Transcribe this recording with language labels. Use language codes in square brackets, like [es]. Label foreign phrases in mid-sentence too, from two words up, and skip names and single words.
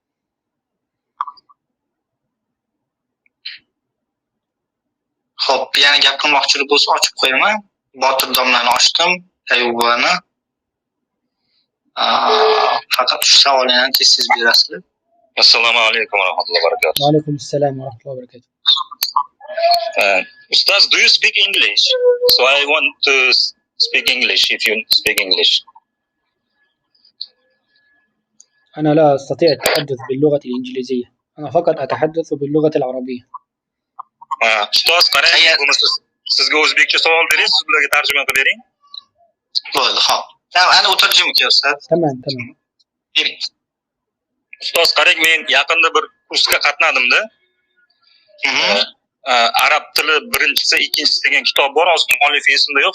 [uz] خب yani gap qilmoqchilik bo'lsa ochib qo'yaman. Botir domlani ochdim, Ayubani. Faqat shu savollarni tez berasizlar. [ar] السلام عليكم ورحمة الله وبركاته. وعليكم السلام ورحمة الله وبركاته. [en] Ustaz, do you speak English? So I want to speak English if you speak English. [ar] أنا لا أستطيع التحدث باللغة الإنجليزية، أنا فقط أتحدث باللغة العربية. [uz] Ustoz, qarang, bo'lmasa sizga o'zbekcha savol bering, siz bularga tarjima qilib bering. Bo'ldi, xo'p. Ana o'tirjimki Ustaz. Tamam. Bering. Ustoz, qarang, men yaqinda bir kursga qatnadimda. Arab tili birinchisi, ikkinchisi degan kitob bor, hozir muallifi esimda yo'q.